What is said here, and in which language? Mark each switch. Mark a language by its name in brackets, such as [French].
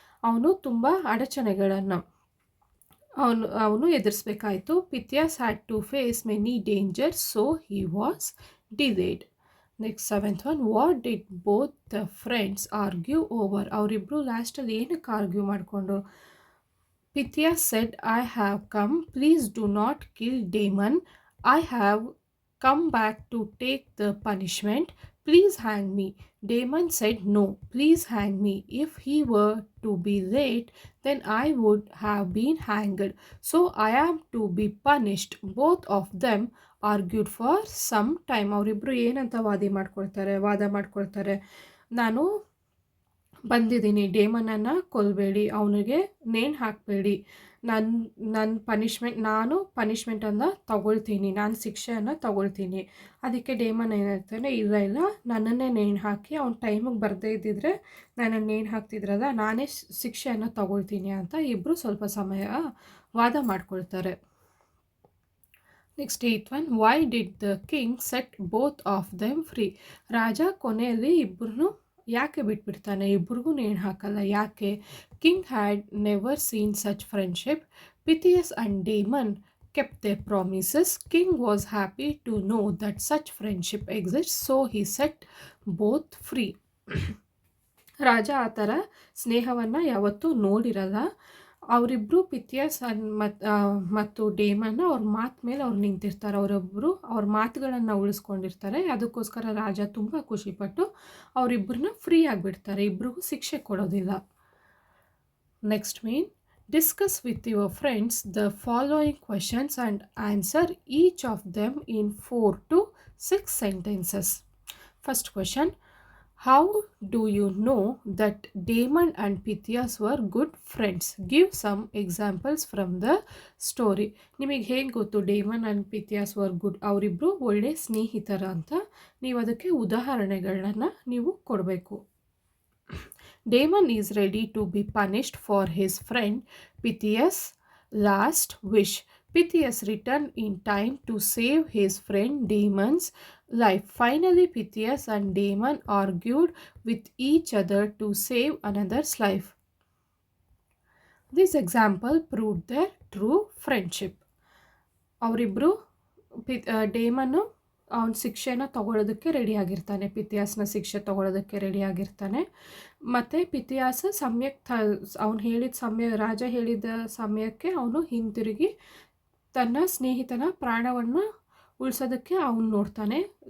[Kannada] ಅವನು ತುಂಬ ಅಡಚಣೆಗಳನ್ನು ಅವನು ಎದುರಿಸಬೇಕಾಯಿತು. [English] Pythias had to face many dangers, so he was delayed. Next seventh one, what did both the friends argue over. [Kannada] ಅವರಿಬ್ಬರು ಲಾಸ್ಟಲ್ಲಿ ಏನಕ್ಕೆ ಆರ್ಗ್ಯೂ ಮಾಡಿಕೊಂಡು? [English] Pythias said, I have come, please do not kill Damon. I have come back to take the punishment. Please hang me. Damon said, no, please hang me. If he were to be late, then I would have been hanged. So I am to be punished. Both of them argued for some time. [Kannada] ಅವರಿಬ್ಬರು ಏನಂತ ವಾದ ಮಾಡ್ಕೊಳ್ತಾರೆ, ನಾನು ಬಂದಿದ್ದೀನಿ, ಡೇಮನನ್ನು ಕೊಲ್ಲಬೇಡಿ, ಅವನಿಗೆ ನೇಣು ಹಾಕಬೇಡಿ, ನಾನು ಪನಿಷ್ಮೆಂಟನ್ನು ತಗೊಳ್ತೀನಿ, ನಾನು ಶಿಕ್ಷೆಯನ್ನು ತಗೊಳ್ತೀನಿ. ಅದಕ್ಕೆ ಡೇಮನ್ ಏನಿರ್ತಾನೆ, ಇಲ್ಲ ನನ್ನನ್ನೇ ನೇಣು ಹಾಕಿ, ಅವ್ನು ಟೈಮಿಗೆ ಬರದೇ ಇದ್ದಿದ್ರೆ ನನ್ನನ್ನು ನೇಣು ಹಾಕ್ತಿದ್ರಲ್ಲ, ನಾನೇ ಶಿಕ್ಷೆಯನ್ನು ತಗೊಳ್ತೀನಿ ಅಂತ ಇಬ್ಬರು ಸ್ವಲ್ಪ ಸಮಯ ವಾದ ಮಾಡ್ಕೊಳ್ತಾರೆ. [English] Next eighth one, why did the king set both of them free. [Kannada] ರಾಜ ಕೊನೆಯಲ್ಲಿ ಇಬ್ಬರನ್ನು ಯಾಕೆ ಬಿಟ್ಬಿಡ್ತಾನೆ? ಇಬ್ರಿಗೂ ನೇಣು ಹಾಕಲ್ಲ ಯಾಕೆ? [English] King had never seen such friendship. Pythias and Damon kept their promises. King was happy to know that such friendship exists, so he set both free. [Kannada] ರಾಜ ಆ ಥರ ಸ್ನೇಹವನ್ನು ಯಾವತ್ತೂ ನೋಡಿರಲ್ಲ. ಅವರಿಬ್ಬರು ಪಿಥಿಯಸ್ ಮತ್ತು ಡೇಮನ್ ಅವ್ರ ಮಾತು ಮೇಲೆ ಅವ್ರು ನಿಂತಿರ್ತಾರೆ. ಅವರೊಬ್ಬರು ಅವ್ರ ಮಾತುಗಳನ್ನು ಉಳಿಸ್ಕೊಂಡಿರ್ತಾರೆ. ಅದಕ್ಕೋಸ್ಕರ ರಾಜ ತುಂಬ ಖುಷಿಪಟ್ಟು ಅವರಿಬ್ಬರನ್ನ ಫ್ರೀ ಆಗಿಬಿಡ್ತಾರೆ. ಇಬ್ರಿಗೂ ಶಿಕ್ಷೆ ಕೊಡೋದಿಲ್ಲ. [English] Next main, discuss with your friends the following questions and answer each of them in 4 to 6 sentences. First question, how do you know that Damon and Pythias were good friends? Give some examples from the story. [Kannada] ನಿಮಗೆ ಹೇಗೆ ಗೊತ್ತು [English] Damon and Pythias were good, [Kannada] ಅವರಿಬ್ಬರು ಒಳ್ಳೆ ಸ್ನೇಹಿತರ ಅಂತ? ನೀವು ಅದಕ್ಕೆ ಉದಾಹರಣೆಗಳನ್ನ ನೀವು ಕೊಡಬೇಕು. [English] Damon is ready to be punished for his friend Pythias' last wish. Pythias returned in time to save his friend Damon's life. Finally, Pythias and Damon argued with each other to save another's life. This example proved their true friendship. [Kannada] ಅವರಿಬ್ಬರು ಡೇಮನ್ನು ಅವನ ಶಿಕ್ಷೆನ ತಗೊಳ್ಳೋದಕ್ಕೆ ರೆಡಿಯಾಗಿರ್ತಾನೆ, ಪಿಥಿಯಾಸ್ನ ಶಿಕ್ಷೆ ತಗೊಳ್ಳೋದಕ್ಕೆ ರೆಡಿಯಾಗಿರ್ತಾನೆ. ಮತ್ತು ಪಿಥಿಯಾಸ್ ಅವನು ಹೇಳಿದ ರಾಜ ಹೇಳಿದ ಸಮಯಕ್ಕೆ ಅವನು ಹಿಂತಿರುಗಿ ತನ್ನ ಸ್ನೇಹಿತನ ಪ್ರಾಣವನ್ನು ಉಳಿಸೋದಕ್ಕೆ ಅವನು ನೋಡ್ತಾನೆ.